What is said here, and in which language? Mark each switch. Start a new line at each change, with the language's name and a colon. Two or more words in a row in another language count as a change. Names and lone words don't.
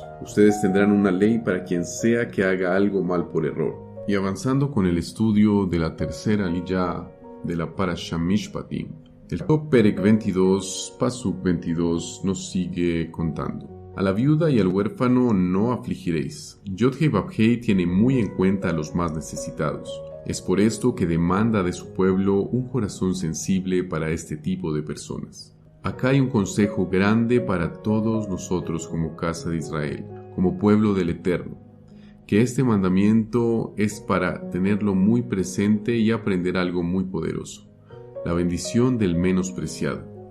Spanish: Ustedes tendrán una ley para quien sea que haga algo mal por error. Y avanzando con el estudio de la tercera aliyá de la Parasha Mishpatim, el Perek 22, Pasuk 22 nos sigue contando: A la viuda y al huérfano no afligiréis. Yod-Heh-Vav-Heh tiene muy en cuenta a los más necesitados. Es por esto que demanda de su pueblo un corazón sensible para este tipo de personas. Acá hay un consejo grande para todos nosotros como casa de Israel, como pueblo del Eterno, que este mandamiento es para tenerlo muy presente y aprender algo muy poderoso: la bendición del menospreciado.